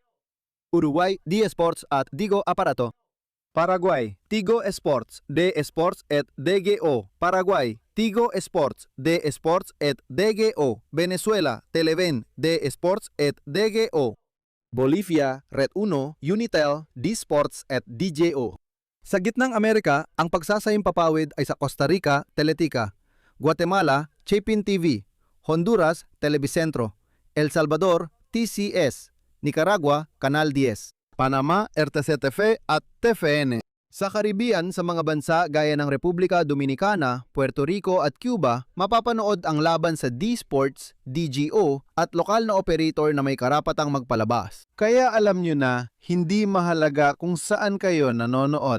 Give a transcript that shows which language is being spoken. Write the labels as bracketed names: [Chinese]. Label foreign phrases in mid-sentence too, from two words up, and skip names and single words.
[Filipino] Uruguay, D-Sports at DGO Aparato. Paraguay, Tigo Sports, D-Sports at DGO. Paraguay, Tigo Sports, D Sports et DGO. Venezuela, Televen, D Sports et DGO. Bolivia, Red Uno, Unitel, D Sports et DJO. Sa gitnang Amerika, ang pagsasayang papawid ay sa Costa Rica, Teletica, Guatemala, Chapin TV, Honduras, Televicentro, El Salvador, TCS, Nicaragua, Canal 10, Panama, RTCTV at TFN. Sa Caribbean, sa mga bansa gaya ng Republika Dominicana, Puerto Rico at Cuba, mapapanood ang laban sa D Sports, DGO at lokal na operator na may karapatang magpalabas. Kaya alam nyo na, hindi mahalaga kung saan kayo nanonood.